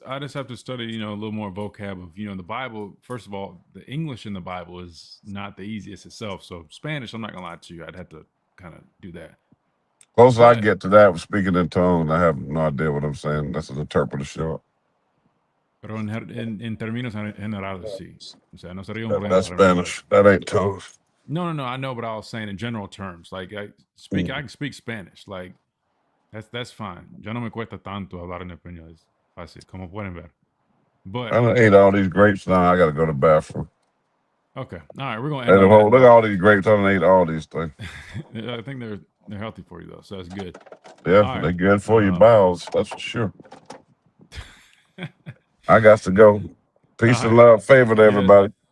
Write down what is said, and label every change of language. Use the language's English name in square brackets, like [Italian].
[English] I just have to study, a little more vocab of, the Bible. First of all, the English in the Bible is not the easiest itself. So Spanish, I'm not gonna lie to you, I'd have to kind of do that. Closer I get to that with speaking in tongues, I have no idea what I'm saying. That's an interpreter show. [Spanish] Pero en términos generales, sí. O sea, no sería un [English] That's Spanish. That ain't tongues. No, I know, but I was saying in general terms. Like I can speak Spanish. Like that's fine. [Spanish] Ya no me cuesta tanto hablar en español. Es fácil, como pueden ver. [English] But I done ate all these grapes now. I got to go to the bathroom. Okay, all right, we're gonna end look at all these grapes. I done ate all these things. I think they're healthy for you though, so that's good. Yeah, they're good for your bowels. That's for sure. I got to go. Peace and love, favor to everybody.